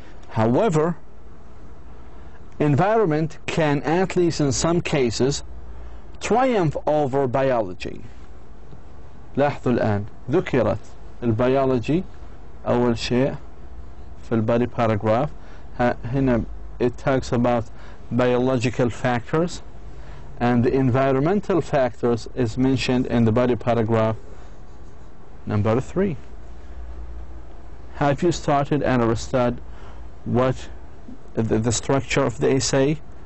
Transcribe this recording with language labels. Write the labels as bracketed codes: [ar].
[en] However, environment can, at least in some cases, triumph over biology. [ar] لاحظوا الآن ذكرت البيولوجي أول شيء في [en] البody paragraph. [ar] هنا [en] it talks about biological factors, and the environmental factors is mentioned in the body paragraph number 3. Have you started and understood what the structure of the essay?